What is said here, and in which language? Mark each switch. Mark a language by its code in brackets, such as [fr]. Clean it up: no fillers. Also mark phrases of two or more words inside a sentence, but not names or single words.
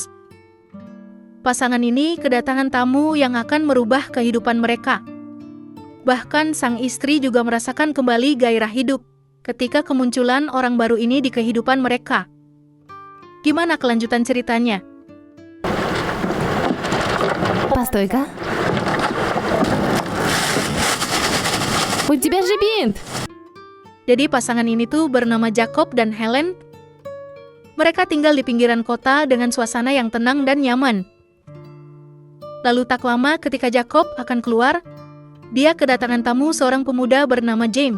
[id] Pasangan ini kedatangan tamu yang akan merubah kehidupan mereka. Bahkan sang istri juga merasakan kembali gairah hidup ketika kemunculan orang baru ini di kehidupan mereka. Gimana kelanjutan ceritanya? [ru] Постой-ка. У тебя же бинт. [id] Jadi pasangan ini tuh bernama Jacob dan Helen. Mereka tinggal di pinggiran kota dengan suasana yang tenang dan nyaman. Lalu tak lama ketika Jacob akan keluar, dia kedatangan tamu seorang pemuda bernama James.